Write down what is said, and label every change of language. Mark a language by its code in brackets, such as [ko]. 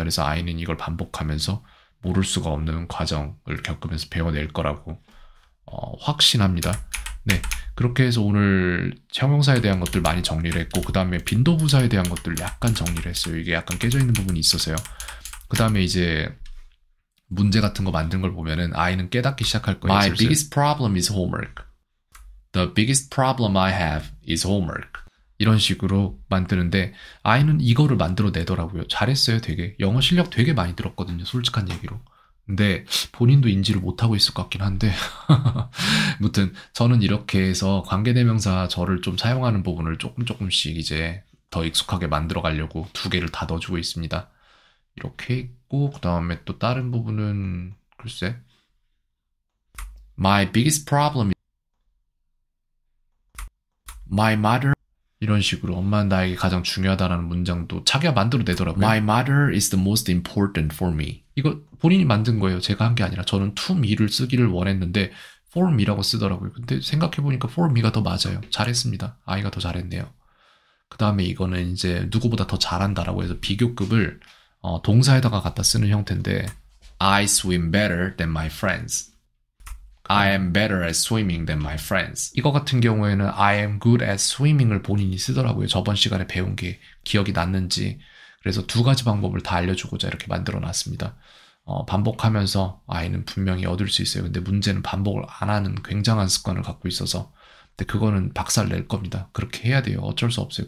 [ko] 그래서 아이는 이걸 반복하면서 모를 수가 없는 과정을 겪으면서 배워낼 거라고 확신합니다. 네, 그렇게 해서 오늘 형용사에 대한 것들 많이 정리를 했고 그 다음에 빈도부사에 대한 것들 약간 정리를 했어요. 이게 약간 깨져 있는 부분이 있어서요. 그 다음에 이제 문제 같은 거 만든 걸 보면은 아이는 깨닫기 시작할 거예요. [en] My biggest problem is homework. The biggest problem I have is homework. [ko] 이런 식으로 만드는데 아이는 이거를 만들어 내더라고요. 잘했어요, 되게. 영어 실력 되게 많이 늘었거든요, 솔직한 얘기로. 근데 본인도 인지를 못하고 있을 것 같긴 한데 아무튼 저는 이렇게 해서 관계대명사 저를 좀 사용하는 부분을 조금씩 이제 더 익숙하게 만들어 가려고 두 개를 다 넣어주고 있습니다. 이렇게 있고 그 다음에 또 다른 부분은 글쎄 [en] My biggest problem is my mother [ko] 이런 식으로 엄마는 나에게 가장 중요하다라는 문장도 자기가 만들어내더라고요. [en] My mother is the most important for me. [ko] 이거 본인이 만든 거예요. 제가 한 게 아니라 저는 to me를 쓰기를 원했는데 for me라고 쓰더라고요. 근데 생각해보니까 for me가 더 맞아요. 잘했습니다. 아이가 더 잘했네요. 그 다음에 이거는 이제 누구보다 더 잘한다라고 해서 비교급을 동사에다가 갖다 쓰는 형태인데 [en] I swim better than my friends. I am better at swimming than my friends. [ko] 이거 같은 경우에는 [en] I am good at swimming [ko] 을 본인이 쓰더라고요. 저번 시간에 배운 게 기억이 났는지. 그래서 두 가지 방법을 다 알려주고자 이렇게 만들어 놨습니다. 반복하면서 아이는 분명히 얻을 수 있어요. 근데 문제는 반복을 안 하는 굉장한 습관을 갖고 있어서 근데 그거는 박살 낼 겁니다. 그렇게 해야 돼요. 어쩔 수 없어요.